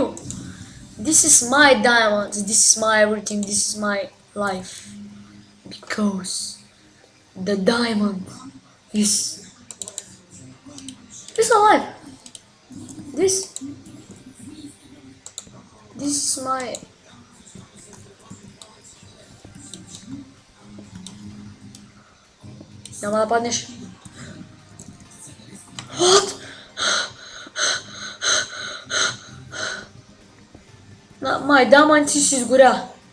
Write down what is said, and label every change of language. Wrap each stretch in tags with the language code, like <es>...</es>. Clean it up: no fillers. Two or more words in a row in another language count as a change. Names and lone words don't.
<en>This is my diamonds. This is my everything. This is my life. Because the diamond is alive. This is my.</en> <bg>Няма да паднеш. What? Май даман си изгоря.</bg>